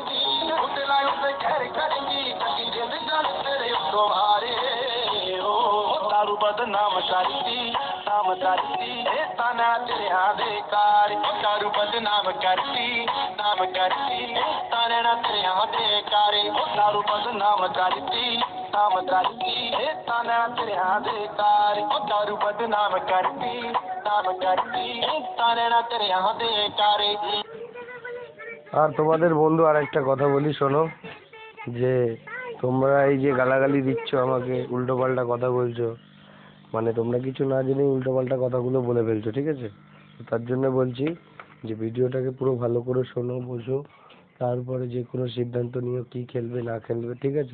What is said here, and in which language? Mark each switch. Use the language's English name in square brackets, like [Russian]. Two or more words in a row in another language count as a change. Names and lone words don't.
[Punjabi] ਕੱਢੀ ਜਿੰਦ ਜਾਨ ਤੇਰੇ ਉੱਤੋਂ ਹਾਰੇ ਉਹ ਦਾਰੂ ਬਦਨਾਮ ਕਰਦੀ ਇਹ ਤਾਨਾ ਤੇਰਿਆਂ ਦੇ ਕਾਰ ਉਹ ਦਾਰੂ ਬਦਨਾਮ ਕਰਦੀ ਇਹ ਤਾਨਾ ਤੇਰਿਆਂ ਦੇ ਕਾਰੇ ਉਹ ਦਾਰੂ ਬਦਨਾਮ ਕਰਦੀ ਇਹ ਤਾਨਾ ਤੇਰਿਆਂ ਦੇ ਕਾਰ ਉਹ ਦਾਰੂ ਬਦਨਾਮ ਕਰਦੀ ਇਹ ਤਾਨਾ ਤੇਰਿਆਂ ਦੇ ਕਾਰੇ। [Bangla] আর তোমাদের বন্ধু আর একটা কথা বলি শোনো, যে তোমরা এই যে গালাগালি দিচ্ছ আমাকে, উল্টো পাল্টা কথা বলছো, মানে তোমরা কিছু না জেনে উল্টো পাল্টা কথাগুলো বলে ফেলছো, ঠিক আছে? তার জন্য বলছি যে ভিডিওটাকে পুরো ভালো করে শোনো, বোঝো, তারপরে যে কোনো সিদ্ধান্ত নিও কি খেলবে না খেলবে, ঠিক আছে?